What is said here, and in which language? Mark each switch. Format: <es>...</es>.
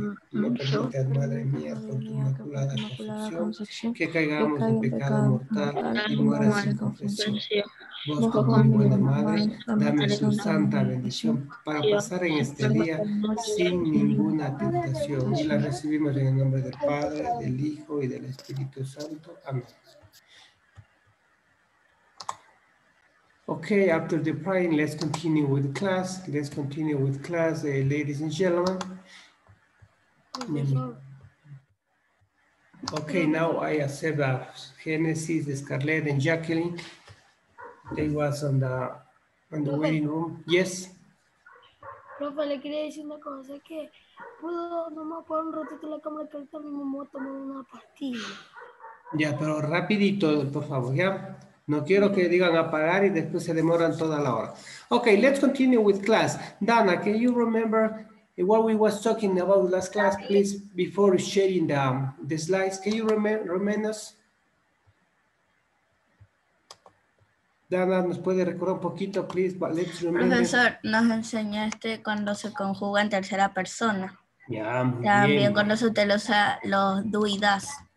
<es>No permitas, Madre mía, por tu inmaculada concepción, que caigamos en pecado mortal y muera sin confesión. Vos, como mi buena Madre, dame su santa bendición para pasar en este día sin ninguna tentación. Y la recibimos en el nombre del Padre, del Hijo y del Espíritu Santo. Amén.</es> <en>Okay, after the praying, let's continue with class. Let's continue with class, ladies and gentlemen. Okay, now I accept Genesis, Scarlett, and Jacqueline. They was on the waiting room. Yes.</en> <es>Profe, le quería decir una cosa, que puedo nomás por un ratito la cámara que ahorita mismo me voy a tomar una pastilla. Ya, pero rapidito, por favor, ¿ya? No quiero que digan apagar y después se demoran toda la hora.</es> <en>Okay, let's continue with class. Dana, can you remember what we was talking about last class, please, before sharing the slides? Can you remind us?</en> <es>Dana, ¿nos puede recordar un poquito, please?</es> <en>But let's remember.</en> <es>Profesor, nos enseñaste cuando se conjuga en tercera persona. Ya, muy También bien. cuando se utiliza los do y das.</es>